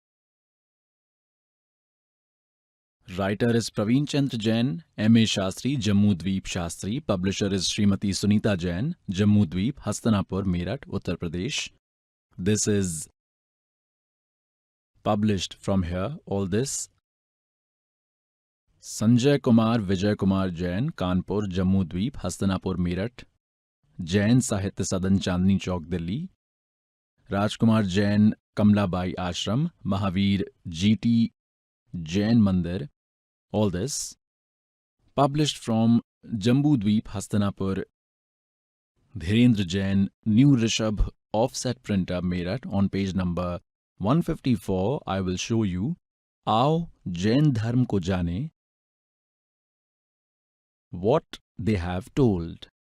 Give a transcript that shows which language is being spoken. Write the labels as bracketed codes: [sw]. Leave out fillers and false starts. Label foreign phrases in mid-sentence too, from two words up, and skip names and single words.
[en] Writer is Praveen Chandra Jain, M.A. Shastri, Jammu Dweep Shastri. Publisher is Srimati Sunita Jain, Jammu Dweep, Hastanapur, Meerut, Uttar Pradesh. This is published from here, all this. Sanjay Kumar Vijay Kumar Jain, Kanpur, Jammu Dweep, Hastanapur, Meerut. Jain Sahitya Sadan, Chandni Chowk, Delhi. Rajkumar Jain, Kamlabai Ashram, Mahavir GT Jain Mandir. All this published from Jambu Dweep, Hastanapur. Dhirendra Jain, New Rishabh Offset Printer, Meerut. On page number 154, I will show you Aao Jain Dharam ko jaane, what they have told.